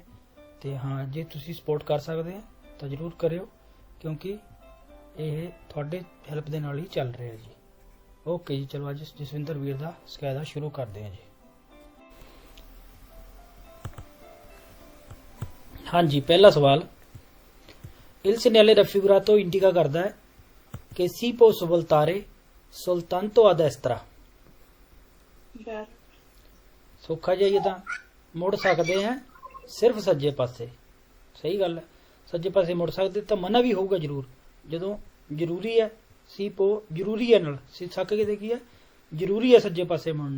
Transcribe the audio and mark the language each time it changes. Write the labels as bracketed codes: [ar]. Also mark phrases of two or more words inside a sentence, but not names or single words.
[pa] ਤੇ ਹਾਂ, ਜੇ ਤੁਸੀਂ ਸਪੋਰਟ ਕਰ ਸਕਦੇ ਹੋ ਤਾਂ ਜ਼ਰੂਰ ਕਰਿਓ ਕਿਉਂਕਿ ਇਹ ਤੁਹਾਡੇ ਹੈਲਪ ਦੇ ਨਾਲ ਹੀ ਚੱਲ ਰਿਹਾ ਜੀ। ਓਕੇ ਜੀ, ਚਲੋ ਅੱਜ ਜਸਵਿੰਦਰ ਵੀਰ ਦਾ ਸਕੈਦਾ ਸ਼ੁਰੂ ਕਰਦੇ ਹਾਂ ਜੀ। ਹਾਂਜੀ, ਪਹਿਲਾ ਸਵਾਲ [it] Il segnale raffigurato indica [pa] ਕਰਦਾ ਹੈ [it] che si può svoltare soltanto a destra। [pa] ਸੌਖਾ ਜਿਹਾ ਤਾਂ ਮੁੜ ਸਕਦੇ ਆ ਸਿਰਫ ਸੱਜੇ ਪਾਸੇ। ਸਹੀ ਗੱਲ ਹੈ, ਸੱਜੇ ਪਾਸੇ ਮੁੜ ਸਕਦੇ ਤਾਂ ਮਨਾ ਵੀ ਹੋਊਗਾ ਜ਼ਰੂਰ ਜਦੋਂ ਜ਼ਰੂਰੀ ਹੈ। [it] si può [pa] ਜ਼ਰੂਰੀ ਹੈ ਨਾਲ ਸੱਕ ਕੇ ਦੇਖੀਏ, ਜ਼ਰੂਰੀ ਹੈ ਸੱਜੇ ਪਾਸੇ ਮੁੜਨਾ।